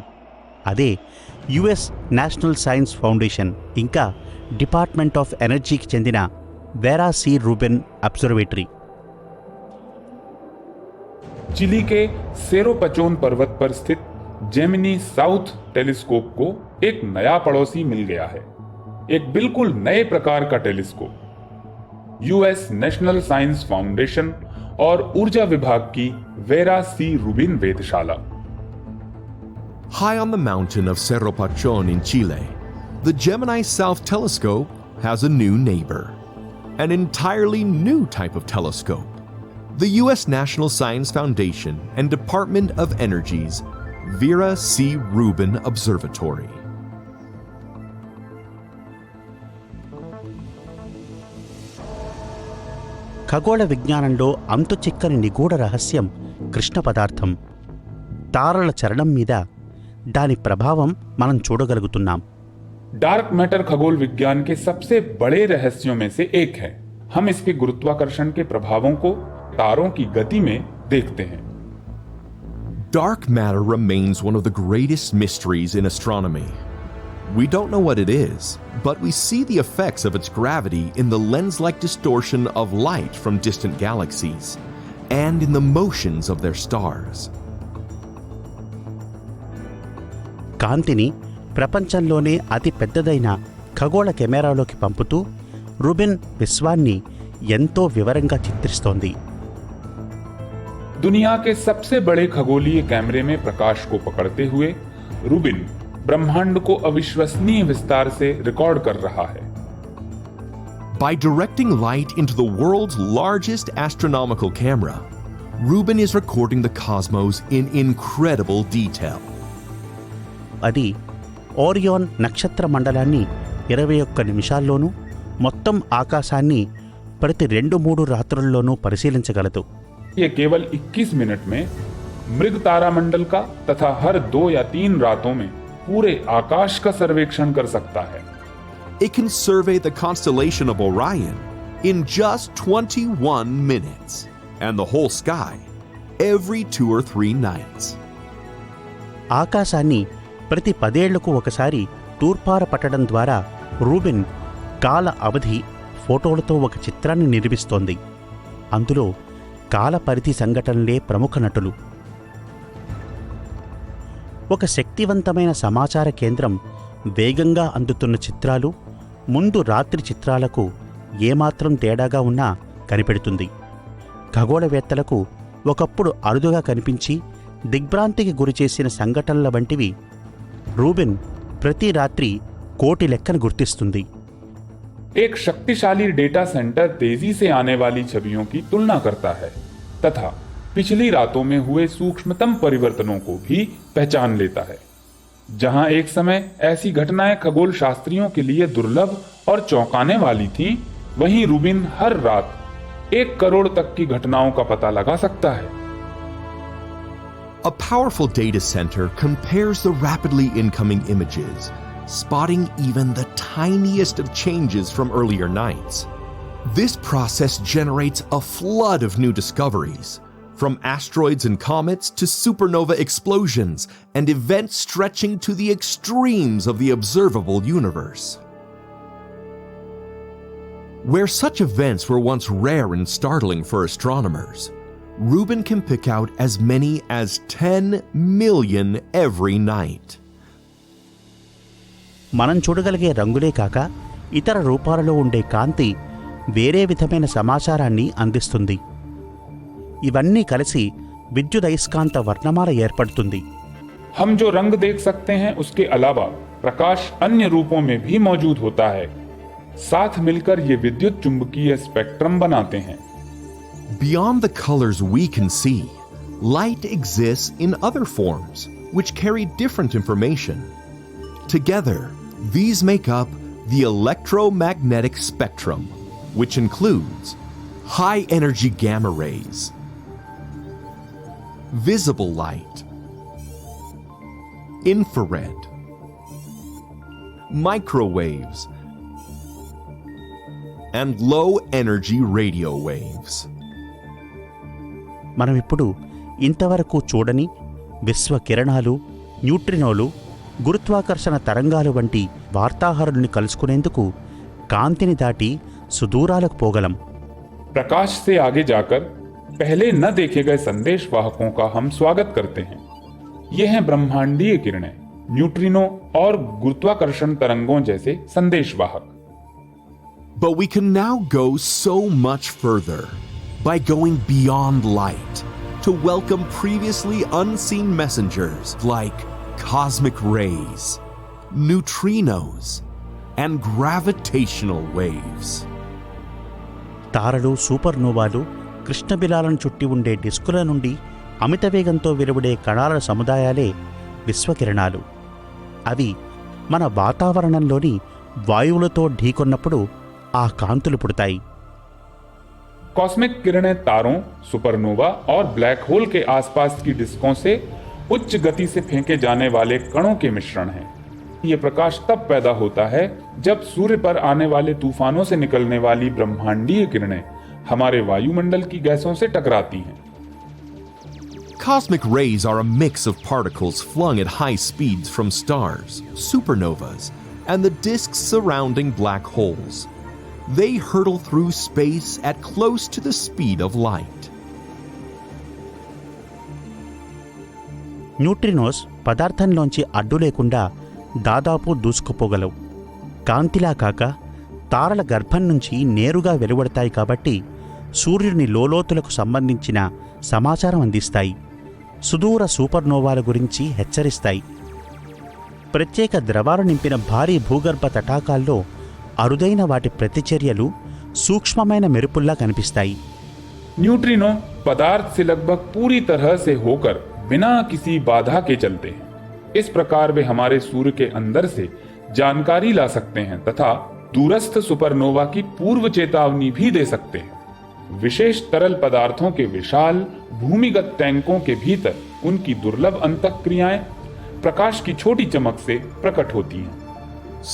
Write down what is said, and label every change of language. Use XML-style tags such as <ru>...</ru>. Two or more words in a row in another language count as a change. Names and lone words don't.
<te>అదే యుఎస్ నేషనల్ సైన్స్ ఫౌండేషన్ ఇంకా డిపార్ట్మెంట్ ఆఫ్ ఎనర్జీకి చెందిన వేరా సి రూబెన్ అబ్జర్వేటరీ.</te> <hi>चिली के सेरोपचोन पर्वत पर स्थित जेमिनी साउथ टेलीस्कोप को एक नया पड़ोसी मिल गया है. एक बिल्कुल नए प्रकार का टेलीस्कोप. यूएस नेशनल साइंस फाउंडेशन और ऊर्जा विभाग की वेरा सी रूबिन वेधशाला.</hi> <en>High on the mountain of Cerro Pachon in Chile, the Gemini South Telescope has a new neighbor, an entirely new type of telescope. The U.S. National Science Foundation and Department of Energy's Vera C. Rubin Observatory.</en> <te>ఖగోళ విజ్ఞానంలో అంతుచిక్కని నిగూఢ రహస్యం కృష్ణ పదార్థం. తారల చలనం మీద దాని ప్రభావం మనం చూడగలుగుతున్నాం.</te> <en>dark matter</en> <hi>खगोल विज्ञान के सबसे बड़े रहस्यों में से एक है. हम इसके गुरुत्वाकर्षण के प्रभावों को तारों की गति में देखते हैं.</hi> <en>Dark matter remains one of the greatest mysteries in astronomy. We don't know what it is, but we see the effects of its gravity in the lens-like distortion of light from distant galaxies and in the motions of their stars.</en> <te>కాంతిని ప్రపంచంలోనే అతి పెద్దదైన ఖగోళ కెమెరాలోకి పంపుతూ రూబెన్ విశ్వాన్ని ఎంతో వివరంగా చిత్రిస్తోంది.</te> <hi>दुनिया के सबसे बड़े खगोलीय कैमरे में प्रकाश को पकड़ते हुए रूबिन ब्रह्मांड को अविश्वसनीय विस्तार से रिकॉर्ड कर रहा है.</hi> <en>By directing light into the world's largest astronomical camera, Rubin is recording the cosmos in incredible detail.</en> <te>అది ఓరియోన్ నక్షత్ర మండలాన్ని 21 నిమిషాల్లోనూ మొత్తం ఆకాశాన్ని ప్రతి 2-3 రాత్రుల్లోనూ పరిశీలించగలదు.</te> <hi>ये केवल 21 मिनट में मृग तारामंडल का तथा हर 2 या 3 रातों में पूरे आकाश का सर्वेक्षण कर सकता है.</hi> <en>It can survey the constellation of Orion in just 21 minutes, and the whole sky every 2 or 3 nights.</en> <te>ఆకాశాన్ని ప్రతి 10 ఏళ్లకు ఒకసారి తూర్పార పట్టడం ద్వారా రూబిన్ కాల అవధి ఫోటోలతో ఒక చిత్రాన్ని నిర్మిస్తోంది. అందులో కాల పరిధి సంఘటనలే ప్రముఖ నటులు. ఒక శక్తివంతమైన సమాచార కేంద్రం వేగంగా అందుతున్న చిత్రాలు ముందు రాత్రి చిత్రాలకు ఏమాత్రం తేడాగా ఉన్నా కనిపెడుతుంది. ఖగోళవేత్తలకు ఒకప్పుడు అరుదుగా కనిపించి దిగ్భ్రాంతికి గురిచేసిన సంఘటనల వంటివి రూబిన్ ప్రతి రాత్రి కోటి లెక్కను గుర్తిస్తుంది.</te> <hi>एक शक्तिशाली</hi> <en>data center</en> <hi>तेजी से आने वाली छवियों की तुलना करता है तथा पिछली रातों में हुए सूक्ष्मतम परिवर्तनों को भी पहचान लेता है. जहां एक समय ऐसी घटनाएं खगोल शास्त्रियों के लिए दुर्लभ और चौंकाने वाली थीं, वहीं रूबिन हर रात 1 करोड़ तक की घटनाओं का पता लगा सकता है.</hi> <en>A powerful data center compares the rapidly incoming images, spotting even the tiniest of changes from earlier nights. This process generates a flood of new discoveries, from asteroids and comets to supernova explosions and events stretching to the extremes of the observable universe. Where such events were once rare and startling for astronomers, Rubin can pick out as many as 10 million every night.</en> <te>మనం చూడగలిగే రంగులే కాక ఇతర రూపాలలో ఉండే కాంతి వేరే విధమైన సమాచారాన్ని అందిస్తుంది. ఇవన్నీ కలిసి విద్యుదయస్కాంత వర్ణమాల ఏర్పడుతుంది.</te> <hi>हम जो रंग देख सकते हैं उसके अलावा प्रकाश अन्य रूपों में भी मौजूद होता है. साथ मिलकर ये विद्युत चुंबकीय स्पेक्ट्रम बनाते हैं.</hi> <en>Beyond the colors we can see, light exists in other forms which carry different information. Together, these make up the electromagnetic spectrum, which includes high-energy gamma rays, visible light, infrared, microwaves, and low-energy radio waves.</en> <te>మనం ఇప్పుడు ఇంతవరకు చూడని విశ్వ కిరణాలు, న్యూట్రినోలు, గురుత్వాకర్షణ తరంగాలు వంటి వార్తాహరుల్ని కలుసుకునేందుకు కాంతిని దాటి సుదూరాలకు పోగలం.</te> <hi>प्रकाश से आगे जाकर पहले न देखे गए संदेश वाहकों का हम स्वागत करते हैं. ये हैं ब्रह्मांडीय किरणें, न्यूट्रिनो और गुरुत्वाकर्षण तरंगों जैसे संदेश वाहक.</hi> <en>But we can now go so much further by going beyond light to welcome previously unseen messengers like cosmic rays, neutrinos, and gravitational waves.</en> <te>తారలు, సూపర్నోవాలు, కృష్ణబిలాలను చుట్టి ఉండే డిస్కుల నుండి అమిత వేగంతో వెలువడే కణాల సముదాయాలే విశ్వకిరణాలు. అవి మన వాతావరణంలోని వాయువులతో ఢీకొన్నప్పుడు ఆ కాంతులు పుడతాయి.</te> <hi>कॉस्मिक किरणें तारों, सुपरनोवा और</hi> <en>black hole</en> <hi>के आसपास की डिस्कों से उच्च गति से फेंके जाने वाले कणों के मिश्रण हैं. ये प्रकाश तब पैदा होता है जब सूर्य पर आने वाले तूफानों से निकलने वाली ब्रह्मांडीय किरणें हमारे वायुमंडल की गैसों से टकराती हैं.</hi> <en>Cosmic rays are a mix of particles flung at high speeds from stars, supernovas, and the disks surrounding black holes. They hurtle through space at close to the speed of light.</en> <te>న్యూట్రినోస్ పదార్థంలోంచి అడ్డు లేకుండా దాదాపు దూసుకుపోగలవు. కాంతిలా కాక తారల గర్భం నుంచి నేరుగా వెలువడతాయి కాబట్టి సూర్యుని లోలోతులకు సంబంధించిన సమాచారం అందిస్తాయి. సుదూర సూపర్నోవాల గురించి హెచ్చరిస్తాయి. ప్రత్యేక ద్రవాలు నింపిన భారీ భూగర్భ తటాకాల్లో అరుదైన వాటి ప్రతిచర్యలు సూక్ష్మమైన మెరుపుల్లా కనిపిస్తాయి.</te> <hi>न्यूट्रिनो पदार्थ से लगभग पूरी तरह से होकर बिना किसी बाधा के चलते हैं. इस प्रकार वे हमारे सूर्य के अंदर से जानकारी ला सकते हैं तथा दूरस्थ सुपरनोवा की पूर्व चेतावनी भी दे सकते हैं. विशेष तरल पदार्थों के विशाल भूमिगत टैंकों के भीतर उनकी दुर्लभ अंतःक्रियाएं प्रकाश की छोटी चमक से प्रकट होती हैं.</hi>